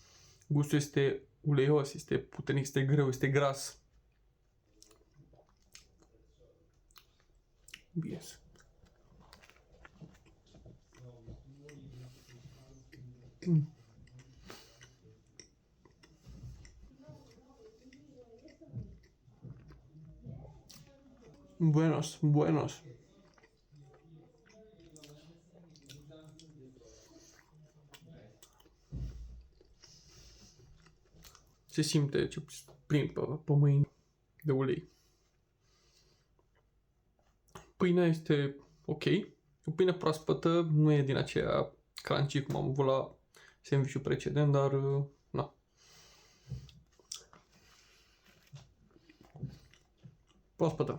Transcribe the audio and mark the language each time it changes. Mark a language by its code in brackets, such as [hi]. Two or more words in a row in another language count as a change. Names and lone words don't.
[ro] Gustul este uleios, este puternic, este greu, este gras. Yes. [es] Buenos, buenos. [ro] Se simte ce plin pe mâini de ulei. Pâinea este ok. O pâine proaspătă, nu e din aceea crunchy cum am avut la sandwich-ul precedent, dar na. Proaspătă.